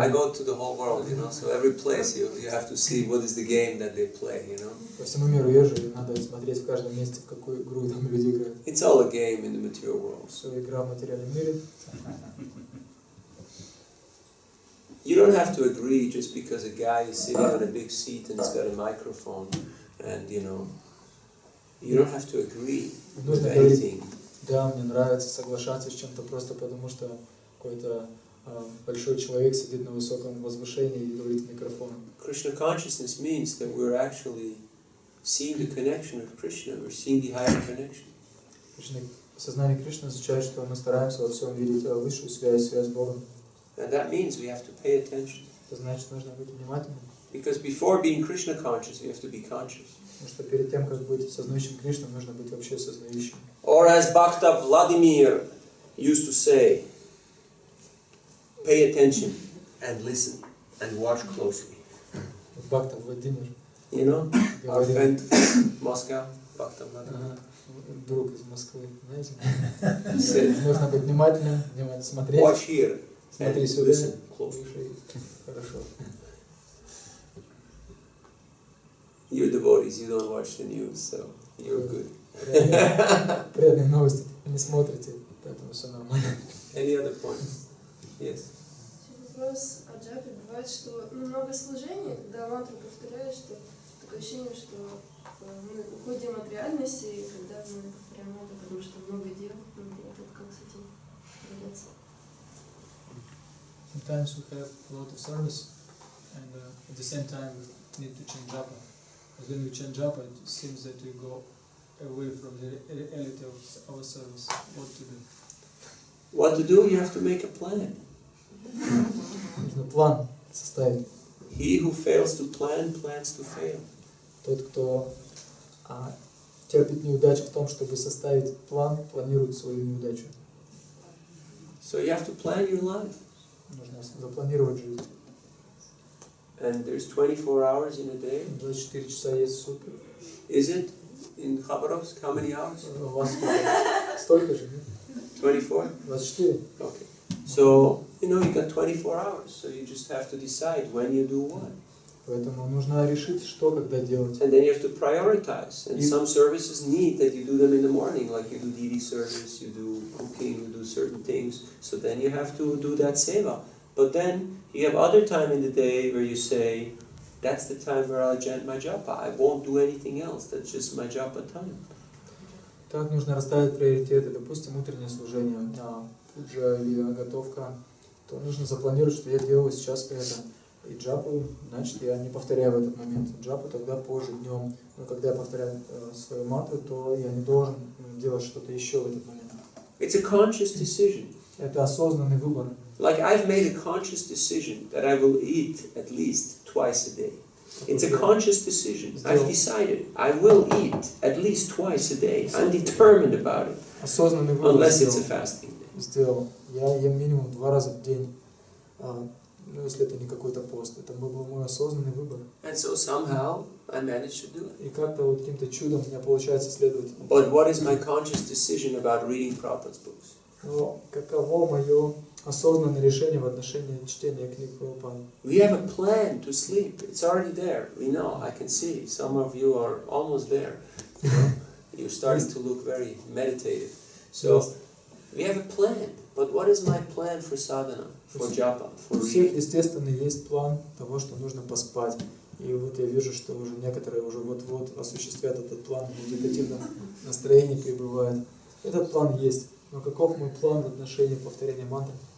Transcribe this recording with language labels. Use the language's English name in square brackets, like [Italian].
[English] I go to the whole world, you know. So every place you have to see what is the game that they play, you know. [Russian] По всему миру езжу, и надо смотреть в каждом месте, в какую игру там люди играют. [English] It's all a game in the material world. [Russian] Все игра в материальном мире. [English] You don't have to agree just because a guy is sitting on a big seat and he's got a microphone, and you know. You don't have to agree with anything. [Russian] Да, мне нравится соглашаться с чем-то просто потому, что какой-то большой человек сидит на высоком возвышении и говорит в микрофон. [English] Krishna consciousness means that we're actually seeing the connection with Krishna, we're seeing the higher connection. [Russian] Сознание Кришны означает, что мы стараемся во всем видеть высшую связь с Богом. [English] And that means we have to pay attention. [Russian] Это значит, нужно быть внимательным. [English] Because before being Krishna conscious, we have to be conscious. [Russian] Потому что перед тем, как быть сознающим Кришной, нужно быть вообще сознающим. [English] Or as Bhakta Vladimir used to say, pay attention and listen and watch closely. [Russian] Бхакта Владимир. [English] You know, our friend from Moscow, Bhakta Vladimir. [Russian] Друг из Москвы, знаете? Нужно быть внимательным, смотреть. [English] Watch here [Russian] Смотри [English] and [Russian] сюда. [English] listen closely. [Russian] Хорошо. [English] You're devotees, you don't watch the news, so you're good. [Russian] Преданные новости не смотрите, поэтому все нормально. [English] Any other points? Yes. [Russian] Вопрос о джапе. Бывает, что много служений, когда мантру повторяешь, что такое ощущение, что мы уходим от реальности, когда мы повторяем мантру, потому что много дел, как с этим справляться? [English] Sometimes we have a lot of service, and at the same time we need to change japa. But when we change japa, it seems that we go away from the reality of our service. What to do? What to do? You have to make a plan. [Russian] Нужно план составить. [English] He who fails to plan plans to fail. [Russian] Тот, кто терпит неудачу в том, чтобы составить план, планирует свою неудачу. [English] So you have to plan your life. [Russian] Нужно запланировать жизнь. [English] And there's 24 hours in a day. [Russian] 24 часа есть в сутки. [English] Is it in Hабаровск? How many hours? [Russian] У вас столько же, нет? 24? 24. [English] Okay. So, you know, you got 24 hours, so you just have to decide when you do what. [Russian] Поэтому нужно решить, что когда делать. [English] And then you have to prioritize. And some services need that you do them in the morning, like you do DD service, you do cooking, you do certain things. So then you have to do that seva. But then you have other time in the day where you say, that's the time where I'll chant my japa. I won't do anything else. That's just my japa time. [Russian] Так нужно расставить приоритеты. Допустим, утреннее служение, пуджа или готовка. То нужно запланировать, что я делаю сейчас это. И джапу, значит, я не повторяю в этот момент. Джапу тогда позже, днем. Но когда я повторяю свою мантру, то я не должен делать что-то еще в этот момент. [English] It's a conscious decision. [Russian] Это осознанный выбор. [English] Like I've made a conscious decision that I will eat at least twice a day. It's a conscious decision. I've decided I will eat at least twice a day. I'm determined about it. [Russian] Осознанный выбор [English] Unless it's a fasting day. [Russian] сделал. Я ем минимум 2 раза в день. Ну, если это не какой-то пост. Это был мой осознанный выбор. [English] And so somehow I managed to do it. [Russian] И как-то вот каким-то чудом у меня получается следовать. [English] But what is my conscious decision about reading Prabhupada's books? [Russian] Но каково мое осознанное решение в отношении чтения книг Прабхупады? [English] We have a plan to sleep. It's already there. We know. I can see. Some of you are almost there. You know? You're starting to look very meditative. So we have a plan. But what is my plan for sadhana, for japa, for [Russian] У всех, [English] reading? [Russian] естественно, есть план того, что нужно поспать. И вот я вижу, что уже некоторые уже вот-вот осуществят этот план, в медитативном настроении пребывают. Этот план есть. Но каков мой план в отношении повторения мантры?